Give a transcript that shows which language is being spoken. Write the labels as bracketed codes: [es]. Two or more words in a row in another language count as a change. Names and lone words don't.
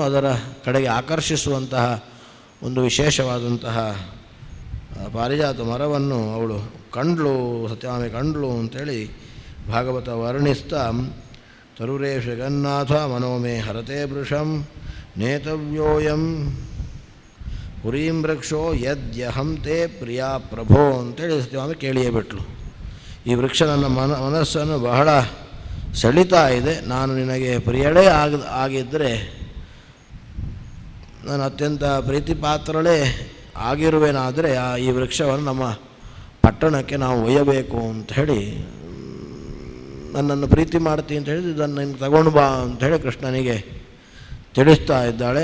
[kn] ಅದರ ಕಡೆಗೆ ಆಕರ್ಷಿಸುವಂತಹ ಒಂದು ವಿಶೇಷವಾದಂತಹ ಪಾರಿಜಾತ ಮರವನ್ನು ಅವಳು ಕಂಡ್ಲು, ಸತ್ಯಭಾಮೆ ಕಂಡ್ಲು ಅಂಥೇಳಿ ಭಾಗವತ ವರ್ಣಿಸ್ತಾ [sa] ತರುರೇಶ ಜಗನ್ನಾಥ ಮನೋಮೇ ಹರತೆ ವೃಷಂ ನೇತವ್ಯೋಯಂ ಪುರೀಂ ವೃಕ್ಷೋ ಯದ್ಯಹಂ ತೇ ಪ್ರಿಯಾ ಪ್ರಭೋ [kn] ಅಂತೇಳಿ ಸತ್ಯಭಾಮೆ ಕೇಳಿಯೇ ಬಿಟ್ಲು. ಈ ವೃಕ್ಷ ನನ್ನ ಮನಸ್ಸನ್ನು ಬಹಳ ಸೆಳಿತಾ ಇದೆ. ನಾನು ನಿನಗೆ ಪ್ರಿಯಳೇ ಆಗಿದ್ದರೆ ನಾನು ಅತ್ಯಂತ ಪ್ರೀತಿಪಾತ್ರಳೇ ಆಗಿರುವೆನಾದರೆ ಈ ವೃಕ್ಷವನ್ನು ನಮ್ಮ ಪಟ್ಟಣಕ್ಕೆ ನಾವು ಒಯ್ಯಬೇಕು ಅಂತ ಹೇಳಿ ನನ್ನನ್ನು ಪ್ರೀತಿ ಮಾಡ್ತೀನಿ ಅಂತ ಹೇಳಿ ಇದನ್ನು ನಿನ್ಗೆ ತಗೊಂಡು ಬಾ ಅಂಥೇಳಿ ಕೃಷ್ಣನಿಗೆ ತಿಳಿಸ್ತಾ ಇದ್ದಾಳೆ.